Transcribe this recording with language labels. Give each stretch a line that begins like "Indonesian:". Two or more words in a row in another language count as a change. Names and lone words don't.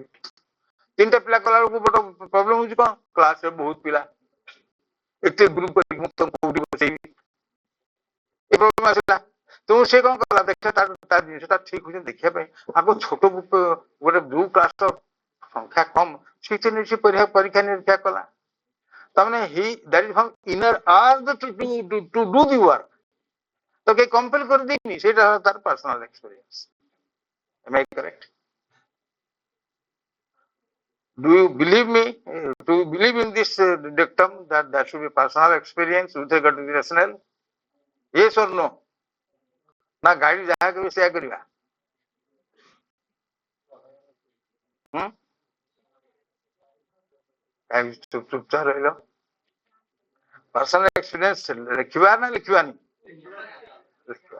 Odia: 3ଟା ପିଲା କଲା ବେଳକୁ ବଡ ପ୍ରୋବ୍ଲେମ ହଉଛି କଣ, କ୍ଲାସରେ ବହୁତ ପିଲା, ଏତେ ଗ୍ରୁପ କରିକି ମୁଁ କୋଉଠି ବସେଇବି, ଏ ପ୍ରୋବ୍ଲେମ ଆସିଲା। ତେଣୁ ସେ କଣ କଲା, ଦେଖିବା ତା ଜିନିଷଟା ଠିକ ହଉଛି ଦେଖିବା ପାଇଁ ଆଗ ଛୋଟ ଗ୍ରୁପ ଗୋଟେ ଯୋଉ କ୍ଲାସର ସଂଖ୍ୟା କମ ସେଇଥିରେ ସେ ପରୀକ୍ଷା ନିରୀକ୍ଷା କଲା।
English: ତାମାନେ that is from inner urge to do the work।
Odia: ତ କେହି କମ୍ପେଲ କରିଦେଇନି, ସେଇଟା ତାର
English: personal experience. Am I correct? Do you believe me? Do you believe in this dictum that there should be personal experience with regard to the rationale? Yes or no?
Odia: ନା ଗାଡି ଯାହା କରିବେ ସେୟା କରିବା? ଚୁପଚାପ ରହିଲ।
English: personal experience
Odia: ଲେଖିବା ନା ଲେଖିବାନି? ଲେଖିବା।